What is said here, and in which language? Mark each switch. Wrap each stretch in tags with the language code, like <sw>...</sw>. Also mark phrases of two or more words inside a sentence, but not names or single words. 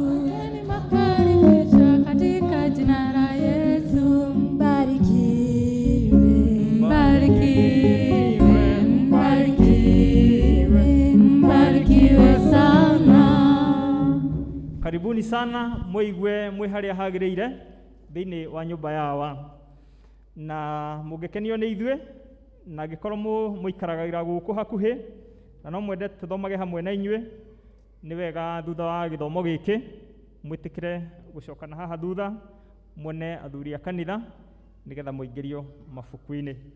<sw>Wageni makaribishwa katika jina la Yesu. Mbarikiwe, mbarikiwe, mbarikiwe, mbarikiwe sana. Karibuni sana</sw> <ki>muigwe mwiharia hagĩrĩire thĩinĩ wa nyũmba yawa. Na mũngĩkenio nĩ ithuĩ na angĩkorwo mũikaragĩra gũkũ hakuhĩ na no mwende tũthomage hamwe na inyuĩ, nĩ wega thutha wa gĩthomo gĩkĩ mwĩtĩkĩre gũcokana haha thutha muone athuri a kanitha nĩgetha mũingĩrio mabuku-inĩ.</ki>